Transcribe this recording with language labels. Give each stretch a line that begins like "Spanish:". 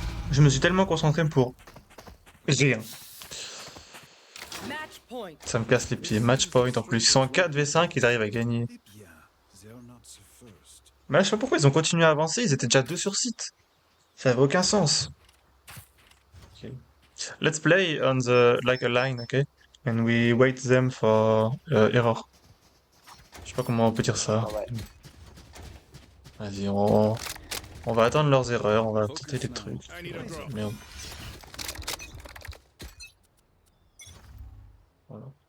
French: Je me suis tellement concentré pour rien. Match point. Ça me casse les pieds. Match point en plus. Ils sont en 4v5, ils arrivent à gagner. Mais là, je sais pas pourquoi ils ont continué à avancer. Ils étaient déjà 2 sur site. Ça avait aucun sens. Okay.
English: Let's play on the like a line, okay? And we wait them for error.
French: Je sais pas comment on peut dire ça. Ah ouais. Vas-y, on va attendre leurs erreurs, on va tenter des trucs.
English: I need a drop.
French: Merde. Voilà.